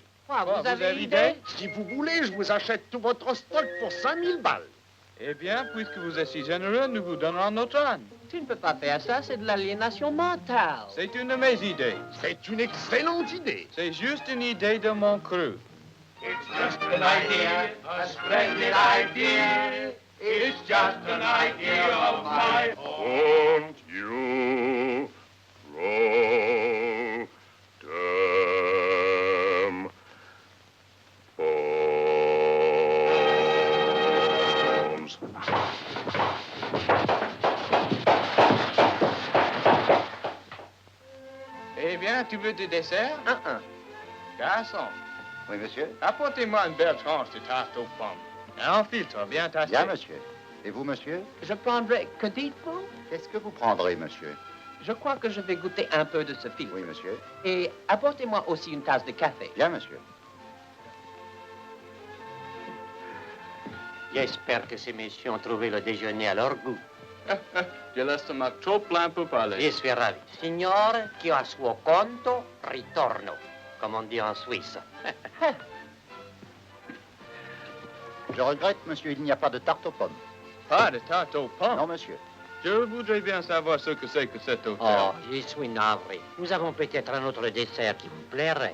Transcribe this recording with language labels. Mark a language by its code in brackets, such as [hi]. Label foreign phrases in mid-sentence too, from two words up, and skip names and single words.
[fr] Quoi, Quoi, vous avez idée? Si vous voulez, je vous achète tout votre stock pour 5000 balles. Eh bien, puisque vous êtes si généreux, nous vous donnerons notre âne. Tu ne peux pas faire ça, c'est de l'aliénation mentale. C'est une de mes idées. C'est une excellente idée. C'est juste une idée de mon crew. [en] It's just an idea, a splendid idea. It's just an idea of my own. Won't you roll them bombs? [fr] Eh bien, tu veux du dessert? Garçon, Oui, monsieur. apportez-moi une belle tranche de tarte aux pommes. Un filtre bien tassé. Bien, monsieur. Et vous, monsieur? Je prendrai, que dites-vous? Qu'est-ce que vous prendrez, monsieur? Je crois que je vais goûter un peu de ce filtre. Oui, monsieur. Et apportez-moi aussi une tasse de café. Bien, monsieur. J'espère que ces messieurs ont trouvé le déjeuner à leur goût. J'ai l'estomac trop plein pour parler. Je suis ravi. [it] Signore, che a suo conto ritorno, [fr] comme on dit en Suisse. Je regrette, monsieur, il n'y a pas de tarte aux pommes. Pas de tarte aux pommes? Non, monsieur. Je voudrais bien savoir ce que c'est que cet hôtel. Oh, je suis navré. Nous avons peut-être un autre dessert qui vous plairait.